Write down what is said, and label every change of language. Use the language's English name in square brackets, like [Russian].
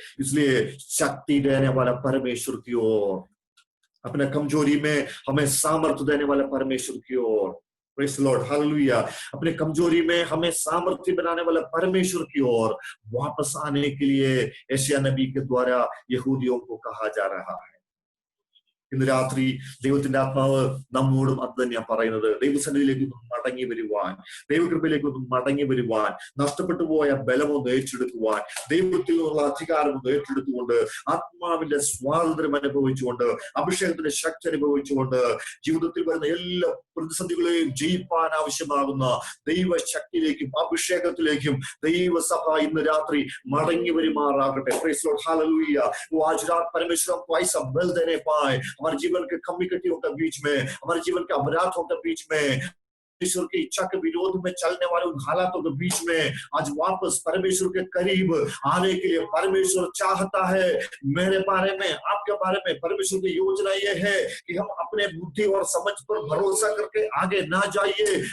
[Hindi] इसलिए शक्ति देने वाला परमेश्वर की ओर, अपने कमजोरी में हमें सामर्थ्य देने वाला परमेश्वर की ओर, [English] praise Lord, [Hindi] हालेलुया, अपने कमजोरी में हमें सामर्थ्य बनाने वाला परमेश्वर की ओर वापस आने के लिए यशायाह नबी के द्वारा यहूदियों को कहा जा रहा है। [Malayalam] ഇന്ന് രാത്രി ദൈവത്തിന്റെ ആത്മാവ് നമ്മോടും അത് തന്നെയാണ് പറയുന്നത്. ദൈവസന്നിധിയിലേക്ക് ഒന്ന് മടങ്ങി വരുവാൻ, ദൈവകൃപയിലേക്ക് ഒന്ന് മടങ്ങി വരുവാൻ, നഷ്ടപ്പെട്ടു പോയ ബലമൊന്ന് ഏറ്റെടുക്കുവാൻ, ദൈവത്തിൽ നിന്നുള്ള അധികാരം ഒന്ന് ഏറ്റെടുത്തുകൊണ്ട്, ആത്മാവിന്റെ സ്വാതന്ത്ര്യം അനുഭവിച്ചുകൊണ്ട്, അഭിഷേകത്തിന്റെ ശക്തി അനുഭവിച്ചുകൊണ്ട്, ജീവിതത്തിൽ വരുന്ന എല്ലാ പ്രതിസന്ധികളെയും ജയിപ്പാൻ ആവശ്യമാകുന്ന ദൈവശക്തിയിലേക്കും അഭിഷേകത്തിലേക്കും ദൈവസഭ ഇന്ന് രാത്രി മടങ്ങി വരുമാറാകട്ടെ. [English] Praise lord, hallelujah. [Hindi] वो आज रात परमेश्वर हमको ऐसा बल देने पाए, हमारे जीवन के कमी कटियों के बीच में, हमारे जीवन के अपराधों के बीच में, परमेश्वर की इच्छा के विरोध में चलने वाले उन हालातों के बीच में आज वापस परमेश्वर के करीब आने के लिए परमेश्वर चाहता है। मेरे बारे में, आपके बारे में परमेश्वर की योजना ये है कि हम अपने बुद्धि और समझ पर भरोसा करके आगे ना जाइए।